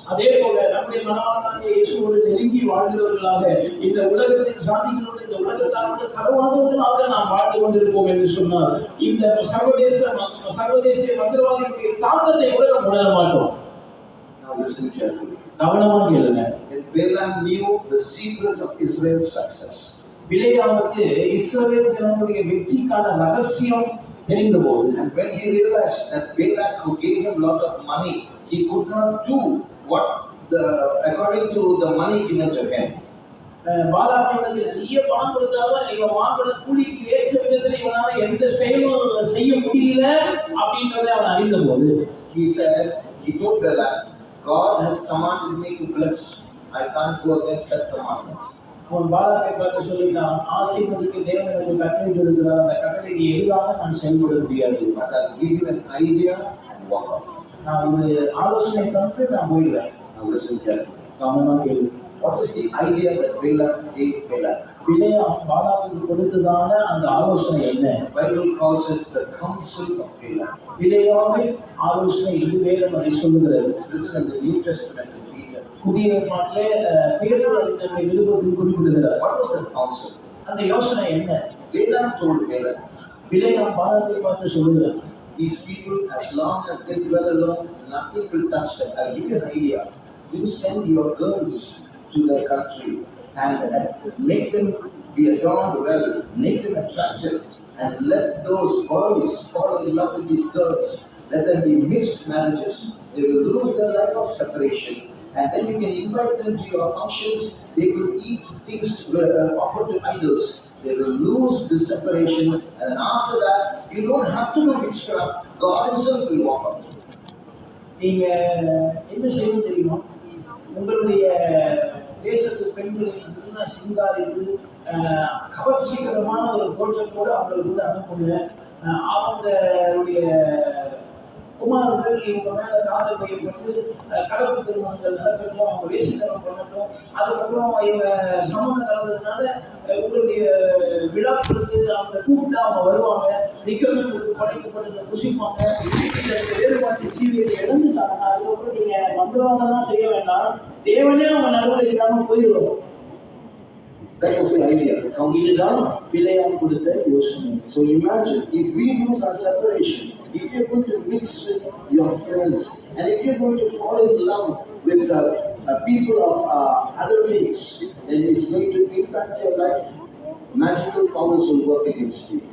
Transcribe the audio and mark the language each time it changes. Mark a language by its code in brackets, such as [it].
[ta] அதே போல நம்முடைய மனவாளனாகிய இயேசுவோடு நெருங்கி வாழ்கிறவர்களாக இந்த உலகத்தின் சாதிகளோடு இந்த உலகத்தாரோடு கலவாதவர்களாக நாம் வாழ்ந்து கொண்டிருப்போம் என்று சொன்னால், இந்த சர்வதேச மந்திரவாதிகளுடைய தாக்கத்தை கூட நாம் உணர மாட்டோம். [en] Now listen carefully. [ta] கவனமா கேளுங்க. [en] Balaam knew the secret of Israel's success. [ta] பிலேயாமுக்கு இஸ்ரவேல் ஜனங்களுடைய வெற்றிக்கான ரகசியம் தெரிந்தபோது, [en] and when he realized that Balak, who gave him a lot of money, he could not do what according to the money given to him. [ta] பாலாக்கியவனுக்கு நிறைய பணம் கொடுத்தாலும் இவன் வாங்கின கூலிக்கு ஏற்ற விதத்தில் இவனால எந்த செயலும் செய்ய முடியல அப்படின்றத அவன் அறிந்த போது [en] he told Balak, God has commanded me to bless. I can't go against that commandment. [ta] அவன் பாலாக்கை பார்த்து சொல்லிட்டான், ஆசீர்வதிக்கு தேவன் எனக்கு கட்டளை இருக்கிறார், அந்த கட்டளைக்கு எதிராக நான் செயல்பட முடியாது. [en] But I'll give you an idea and walk off. [ta] நான் இது ஆலோசனை தந்து நான் போயிடுவேன். [en] Now listen carefully. [ta] கவனமா கேளு. [en] What is the idea that Balak gave Balak? [ta] பிலேயாம் பாலாக்குக்கு கொடுத்ததான அந்த ஆலோசனை என்ன? [en] The Bible calls it the counsel of Balak. [ta] பிலேயாமின் ஆலோசனை இது வேதம் அதை சொல்லுகிறது. [en] It's written in the New Testament in Peter. [ta] புதிய ஏற்பாட்டிலே பேதுரு தன்னுடைய நிருபத்தில் குறிப்பிடுகிறார். [en] What was the counsel? [ta] அந்த யோசனை என்ன? [en] Balak told Balak, [ta] பிலேயாம் பாலாக்கை பார்த்து சொல்லுகிறார், [en] these people, as long as they dwell alone, nothing will touch them. I'll give you an idea. You send your girls to their country and make them be adorned well, make them attractive, and let those boys fall in love with these girls. Let them be mixed marriages. They will lose their life of separation. And then you can invite them to your functions. They will eat things offered to idols. They will lose the separation. And after that, you don't have to do witchcraft. God Himself will walk out. [ta] நீங்க என்ன செய்யணும் தெரியுமா? உங்களுடைய தேசத்து பெண்களை நல்லா சிங்காரித்து கவர்ச்சிகரமான ஒரு தோற்றத்தோடு அவங்களுக்கு அனுப்புங்க. அவங்களுடைய குமார்கள் இவங்க மேல காதல் வைக்கப்பட்டு கலப்பு திருமணங்கள் நடக்கட்டும், அவங்க வேசித்தனம் பண்ணட்டும். அதுக்கப்புறம் இவங்க சம்மந்தம் கலந்ததுனால உங்களுடைய விழாக்களுக்கு அவங்க கூப்பிட்டு அவங்க வருவாங்க, நிகழ்வுகளுக்கு படைக்கப்பட்டு புசிப்பாங்க. இந்த வேறுபாட்டு ஜீவியத்தை இழந்துட்டாங்கன்னா அதுக்கப்புறம் நீங்க மந்திரவாதம்லாம் செய்ய வேண்டாம், தேவனே அவங்க நடுவில் இல்லாமல் போயிடுவோம். [en] That was the idea. [ta] இதுதான் பிலேயாம் கொடுத்த யோசனை. [en] So imagine if we lose our separation, if you're going to mix with your friends, and if you're going to fall in love with people of other faiths, then it's going to impact your life. Magical powers will work against you.